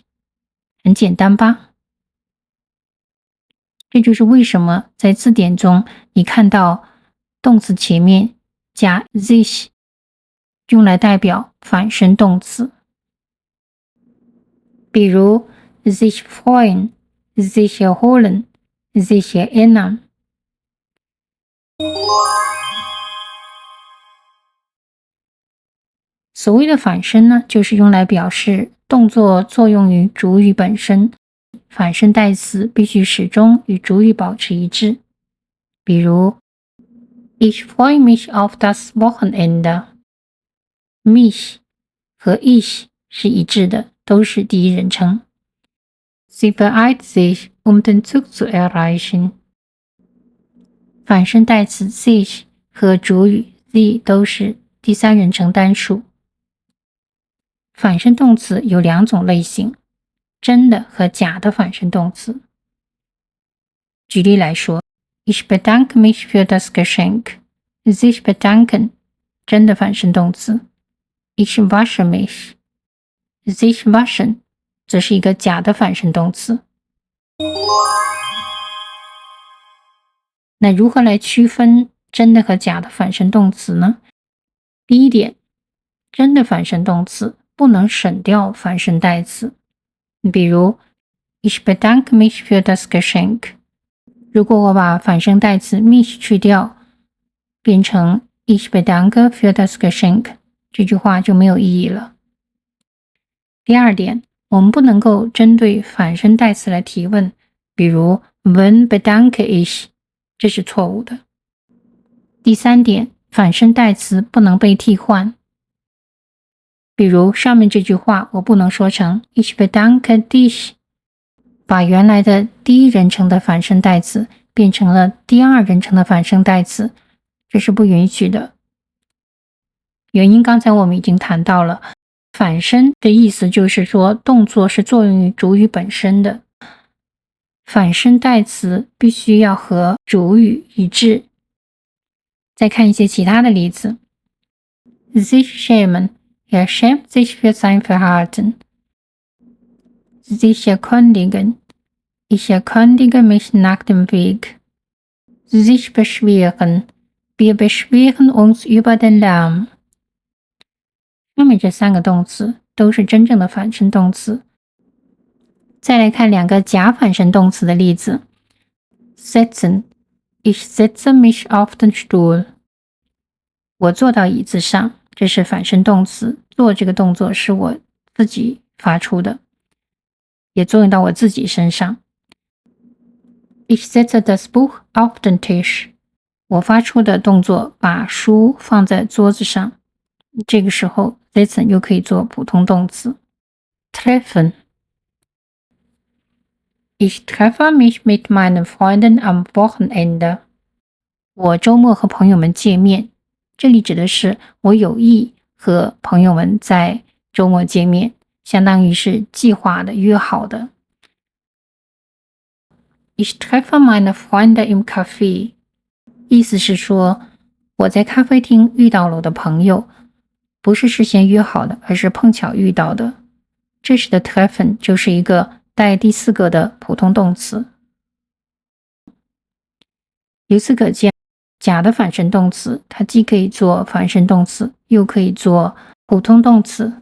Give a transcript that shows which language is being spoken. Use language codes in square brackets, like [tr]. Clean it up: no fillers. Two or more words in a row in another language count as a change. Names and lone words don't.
[zh] 很简单吧？这就是为什么在字典中你看到动词前面加 sich， 用来代表反身动词。 [de] 比如 sich freuen, sich erholen, sich erinnern。 [zh] 所谓的反身呢，就是用来表示动作作用于主语本身，反身代词必须始终与主语保持一致。 [de] 比如 Ich freue mich auf das Wochenende。 [zh] mich 和 ich 是一致的，都是第一人称。 [de] Sie beeilt sich, den Zug zu erreichen。 [zh] 反身代词 sich 和主语 sie 都是第三人称单数。反身动词有两种类型，真的和假的反身动词。 [de] 举例来说 Ich bedanke mich für das Geschenk。 sich bedanken [zh] 真的反身动词。 [de] Ich wasche mich。 sich waschen [zh] 则是一个假的反身动词。那如何来区分真的和假的反身动词呢？第一点，真的反身动词不能省掉反身代词。 [de] 比如 Ich bedanke mich für das Geschenk。 [zh] 如果我把反身代词 mich 去掉， 变成 [de] Ich bedanke für das Geschenk， [zh] 这句话就没有意义了。第二点，我们不能够针对反身代词来提问，比如 [de] Wann bedanke ich， [zh] 这是错误的。第三点，反身代词不能被替换，比如上面这句话我不能说成 [de] Ich bedanke dich， [zh] 把原来的第一人称的反身代词变成了第二人称的反身代词，这是不允许的。原因刚才我们已经谈到了，反身的意思就是说动作是作用于主语本身的，反身代词必须要和主语一致。再看一些其他的例子 [de] sich schämen, schämt sich für sein Verhalten. Sich erkundigen, ich erkundige mich nach dem Weg. Sich beschweren, wir beschweren uns über den Lärm. [zh] 上面这三个动词都是真正的反身动词。再来看两个假反身动词的例子 [de] Setzen, ich setze mich auf den Stuhl. [zh] 我坐到椅子上，这是反身动词，做这个动作是我自己发出的，也作用到我自己身上。 [de] Ich setze das Buch auf den Tisch. [zh] 我发出的动作把书放在桌子上，这个时候 setzen 又可以做普通动词。Treffen. [de] Ich treffe mich mit meinen Freunden am Wochenende. [zh] 我周末和朋友们见面，这里指的是我有意和朋友们在周末见面，相当于是计划的、约好的。 [de] Ich treffe meine Freunde im Café， [zh] 意思是说我在咖啡厅遇到了我的朋友，不是事先约好的，而是碰巧遇到的。这时的 treffen 就是一个带第四个的普通动词。由此可见，假的反身动词它既可以做反身动词，又可以做普通动词。